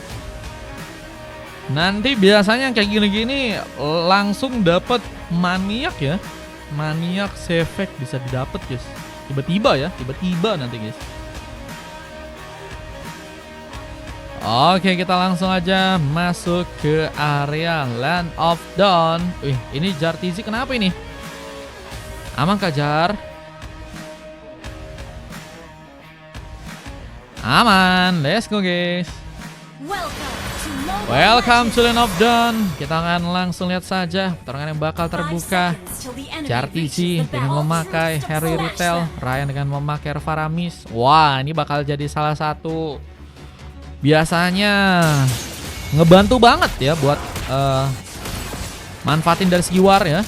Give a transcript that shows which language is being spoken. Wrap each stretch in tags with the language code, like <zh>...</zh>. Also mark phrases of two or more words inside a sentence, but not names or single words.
<id>Nanti biasanya kayak gini-gini langsung dapat maniak ya. Maniak Sefek bisa didapat guys. Tiba-tiba ya, tiba-tiba nanti guys. Oke, kita langsung aja masuk ke area Land of Dawn. Wih, ini Jar TZ kenapa ini? Aman kah Jar? Aman,</id> <en>let's go guys. Welcome to Land of Dawn.</en> <id>Kita akan langsung lihat saja pertarungan yang bakal terbuka. Jar TZ dengan memakai Harry Retail, Ryan dengan memakai Faramis. Wah, ini bakal jadi salah satu biasanya ngebantu banget ya buat manfaatin dari segi war ya.</id>